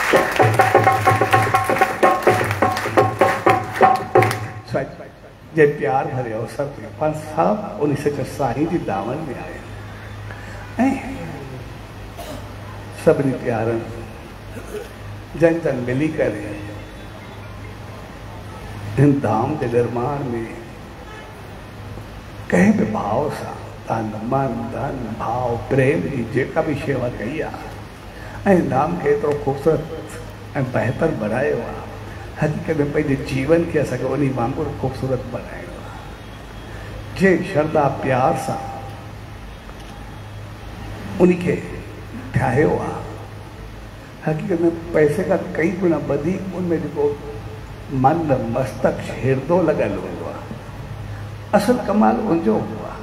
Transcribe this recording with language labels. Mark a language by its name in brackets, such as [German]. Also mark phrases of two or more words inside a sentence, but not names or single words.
[Sindhi] जे प्यार भरे अवसर ते पर सभु उन सच साईं जी दामन में आया ऐं सभिनी प्यारनि जन जन मिली करे हिन धाम के निर्माण में कंहिं बि भाव सां तन मन धन भाव प्रेम जी जेका भी शेवा कई आहे ऐं नाम खे एतिरो ख़ूबसूरत ऐं बहितर बनायो आहे। हक़ीक़त में पंहिंजे जीवन खे असांखे उन वांगुरु ख़ूबसूरत बनाइणो आहे। जे श्रद्धा प्यार सां उनखे ठाहियो आहे, हक़ीक़त में पैसे खां कई गुना वधीक उनमें जेको मन मस्तक हिरदो लॻल हूंदो आहे, असल कमाल उनजो हूंदो आहे।